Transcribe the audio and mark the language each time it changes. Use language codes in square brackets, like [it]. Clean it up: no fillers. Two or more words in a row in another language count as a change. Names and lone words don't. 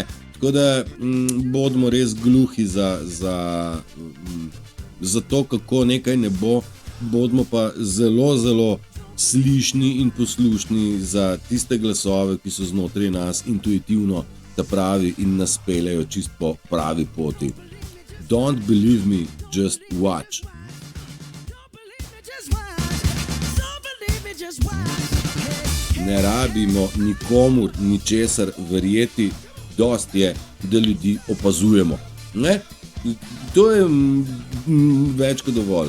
[sl] Tako da bodimo res gluhi za to, kako nekaj ne bo, bodimo pa zelo, zelo slišni in poslušni za tiste glasove, ki so znotraj nas intuitivno pravi in nas peljejo čist po pravi poti. [en] Don't believe me, just watch. [sl] Ne rabimo nikomur ničesar verjeti, dost je, da ljudi opazujemo. Ne? To je več kot dovolj.